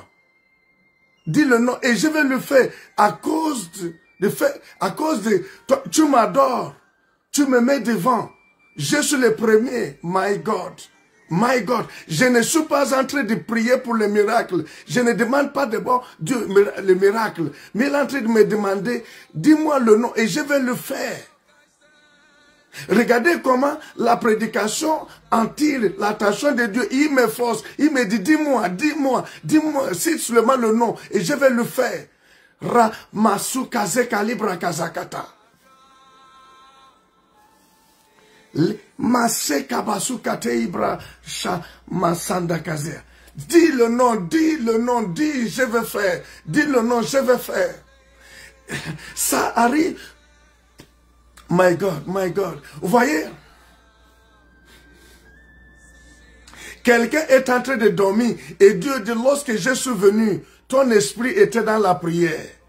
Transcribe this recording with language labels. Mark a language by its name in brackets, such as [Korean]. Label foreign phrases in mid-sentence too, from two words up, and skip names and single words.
[French] Dis le nom et je vais le faire à cause toi, tu m'adores, tu me mets devant, je suis le premier, [English] my God, [French] je ne suis pas en train de prier pour les miracles, je ne demande pas d'abord Dieu le miracle, mais il est en train de me demander, dis-moi le nom et je vais le faire. Regardez comment la prédication attire l'attention de Dieu, il me force, il me dit, dis-moi, cite seulement le nom et je vais le faire. Ra masu kaze kalibra kazakata. Masé kabasu kate ibra sha masanda kaze. Dis le nom, dis, je vais faire. Dis le nom, je vais faire. Ça arrive. [English] My God. [French] Vous voyez? Quelqu'un est en train de dormir et Dieu dit, lorsque je suis venu, ton esprit était dans la prière.